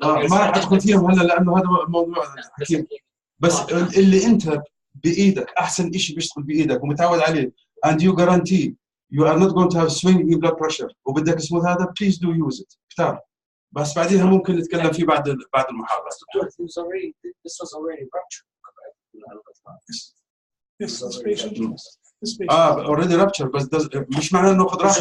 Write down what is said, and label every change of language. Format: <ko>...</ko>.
<ar>ما راح ادخل فيهم هلا لانه هذا موضوع حكيم بس اللي انت بايدك احسن شيء بيشتغل بايدك ومتعود عليه</ar> <en>and you guarantee you are not going to have swing in blood pressure</en> <ar>وبدك اسمه هذا</ar> <en>please do use it</en> <ar>كتار بس بعديها ممكن نتكلم فيه بعد المحاضره.</ar> <en>This was already ruptured. Yes, this patient. already ruptured</en> <ar>بس مش معناه انه خد راحته.</ar>